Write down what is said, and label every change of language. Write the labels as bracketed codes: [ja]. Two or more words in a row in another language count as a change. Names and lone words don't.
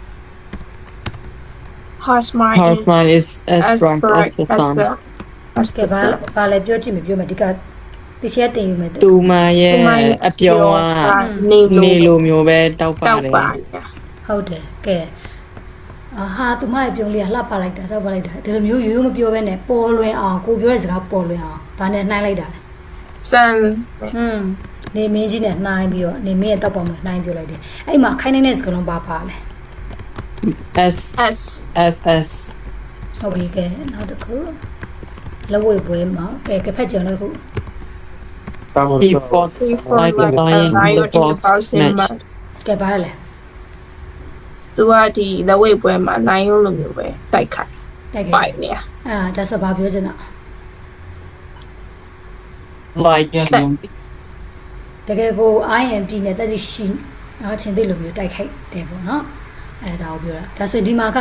[en] her smile Her smile is as bright as the sun. [my] ကဲဘာလဲပြောကြည့်မပြောမဒီကတခြားတင်ယူမယ် သူမရဲ့အပြုံးကနေလိုမျိုးပဲတောက်ပါတယ် ဟုတ်တယ်ကဲဟာသူမရဲ့ပြုံးလေးကလှပလိုက်တာတော့ပါလိုက်တာဒီလိုမျိုးရိုးရိုးမပြောဘဲနဲ့ပေါ်လွင်အောင်ကိုပြောတဲ့စကားပေါ်လွင်အောင်ဘာနဲ့နှိုင်းလိုက်တာလဲ sun နေမင်းကြီးနဲ့နှိုင်းပြီးတော့နေမင်းရဲ့တောက်ပေါ်မှာနှိုင်းပြောလိုက်တယ်အဲ့မှာခိုင်းနေတဲ့စကားလုံးပါလဲ S s S S ဟုတ်ပြီကဲနောက်တစ်ခုလက်ဝဲပွဲမှာကဲဖက်ကြအောင်နောက်တစ်ခု [en] He fought like a lion in the box match. [my] ကဲပါလဲ သူကဒီလက်ဝဲပွဲမှာ lion လိုမျိုးပဲတိုက်ခိုက် တိုက် ပို ခဲ့ က်နေရ ဒါဆိုဘာပြောချင်တာ Like တကယ်ကို IMP နဲ့တက်ရှိချင်းသိလိုမျိုးတိုက်ခိုက်တယ်ပေါ့နော်ဒါကိုပြောတာဒါဆိုဒီမှာကခိုင်းနေတဲ့စကားလုံးပါလဲ